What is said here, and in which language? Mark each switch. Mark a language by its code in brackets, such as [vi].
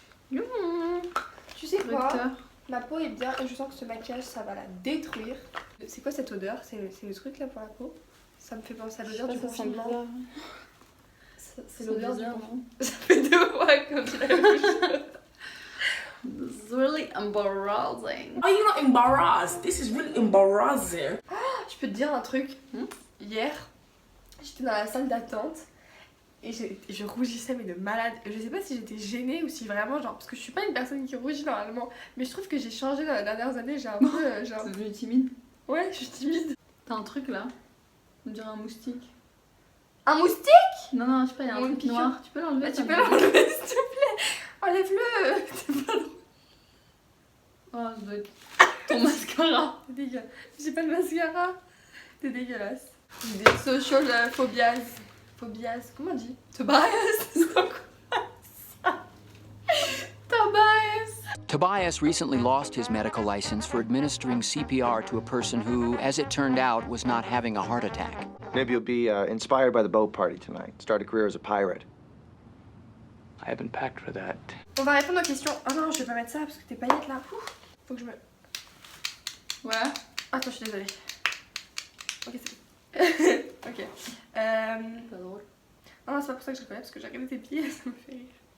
[fr] Youhou. Tu sais quoi? Correcteur. Ma peau est bien et je sens que ce maquillage, ça va la détruire. C'est quoi cette odeur? C'est le truc là pour la peau? Ça me fait penser à l'odeur du confinement. C'est l'odeur du confinement. Ça fait 2 mois comme tu l'as vu. [en] It's really embarrassing. Are you not embarrassed? This is really embarrassing. [fr] Je peux te dire un truc. Hier, j'étais dans la salle d'attente et je rougissais mais de malade. Je sais pas si j'étais gênée ou si vraiment genre parce que je suis pas une personne qui rougit normalement, mais je trouve que j'ai changé dans les dernières années. J'ai un peu genre. T'es devenue timide? Ouais, je suis timide. T'as un truc là? On dirait un moustique. Un moustique? Non, non, je sais pas, il y a un Mon truc pigeon. noir. Tu peux l'enlever? Bah, tu peux l'enlever s'il te plaît. Enlève-le. C'est pas drôle. Oh, ça doit être ton mascara. T'es dégueulasse. J'ai pas de mascara. T'es dégueulasse. Des [en] social phobias. Phobias. [fr] Comment on dit? Tobias. C'est quoi ça? Tobias. [en] Tobias recently lost his medical license for administering CPR to a person who, as it turned out, was not having a heart attack. Maybe you'll be inspired by the boat party tonight. Start a career as a pirate. I haven't packed for that. [fr] On va répondre aux questions. Oh non, je vais pas mettre ça parce que tes paillettes là. Ouf. Faut que je me. Ouais. Attends, je suis désolée. Ok, c'est bon. Ok. Pas drôle. Non, c'est pas pour ça que je rigolais parce que j'ai regardé tes pieds, ça me fait rire.